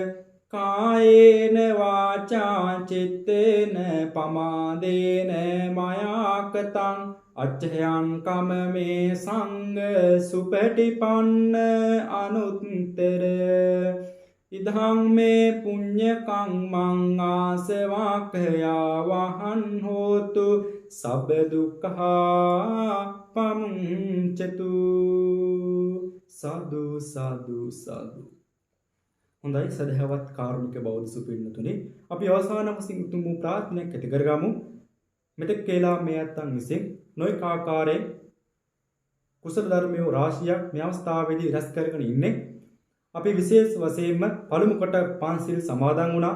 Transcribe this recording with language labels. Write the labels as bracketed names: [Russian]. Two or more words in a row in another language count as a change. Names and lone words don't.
[Pali] කායේන වාචා චිත්තේන පමාදේන මයාකතං අච්චයන් කම්මේ සංඝ සුපටිපන්න අනුත්තර. ඉදං මේ පුඤ්ඤ කම්මං ආසවාක්ඛයා වහන් හෝතු සබ්බ දුක්ඛා පමුංචතු. [Sinhala] සාදු සාදු සාදු. හොඳයි සදහවත් කාරුණික බෞද්ධ සුපින්නතුනි, අපි අවසාන වශයෙන් උතුම් ප්‍රාර්ථනාවක් ඇති කරගමු. මෙතෙක් කේලා මේ අත්තන් විසින් නොයෙක් ආකාරයෙන් කුසල ධර්මයේ රාශියක් මේ අවස්ථාවේදී රැස් කරගෙන ඉන්නේ. අපි විශේෂ වශයෙන්ම පළමු කොට පන්සිල් සමාදන් වුණා.